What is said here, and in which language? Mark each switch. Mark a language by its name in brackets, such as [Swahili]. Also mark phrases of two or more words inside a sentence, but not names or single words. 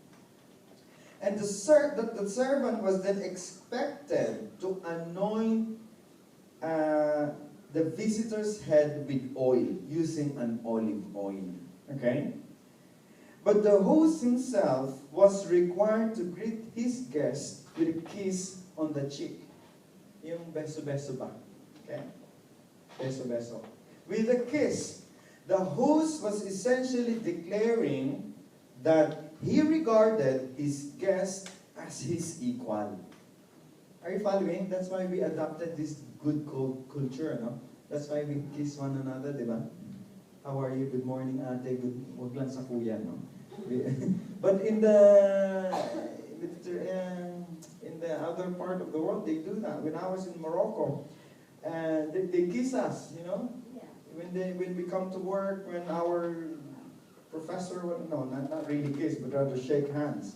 [English] And the servant was then expected to anoint the visitor's head with oil, using an olive oil. Okay? But the host himself was required to greet his guest with a kiss on the cheek. [Filipino] Yung beso-beso ba? Okay? Beso-beso. [English] With a kiss. The host was essentially declaring that he regarded his guest as his equal. Are you following? That's why we adopted this good culture, no? That's why we kiss one another, [Filipino] di ba? [English] How are you? Good morning, ate. [Filipino] Wag lang sa kuya, [English] no? But in the other part of the world, they do that. When I was in Morocco, they kiss us, you know? Yeah. When we come to work, when our professor, well, no, not really kiss, but rather shake hands.